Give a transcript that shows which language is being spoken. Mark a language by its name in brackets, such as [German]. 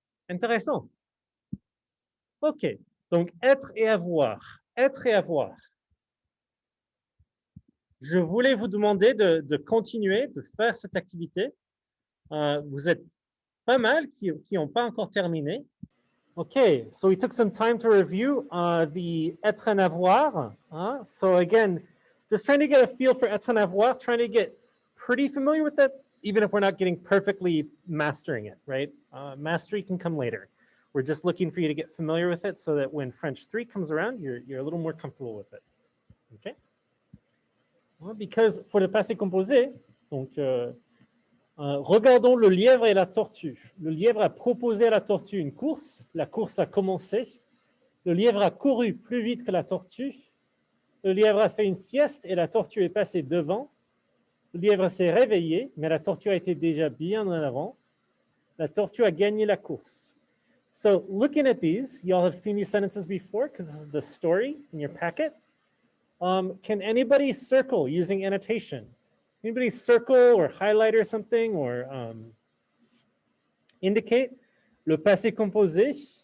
[French] Intéressant. OK. Donc, être et avoir. Être et avoir. Je voulais vous demander de continuer, de faire cette activité. Vous êtes pas mal qui n'ont pas encore terminé. [English] Okay, so we took some time to review the être and avoir. So again, just trying to get a feel for être and avoir, trying to get pretty familiar with it, even if we're not getting perfectly mastering it, right? Mastery can come later. We're just looking for you to get familiar with it so that when French 3 comes around, you're a little more comfortable with it. Okay? Well, because for the [French] passé composé, donc regardons le lièvre et la tortue. Le lièvre a proposé à la tortue une course. La course a commencé. Le lièvre a couru plus vite que la tortue. Le lièvre a fait une sieste et la tortue est passée devant. Le lièvre s'est réveillé, mais la tortue a été déjà bien en avant. La tortue a gagné la course. [English] So looking at these, y'all have seen these sentences before because this is the story in your packet. Can anybody circle using annotation? Anybody circle or highlight or something or indicate le passé composé?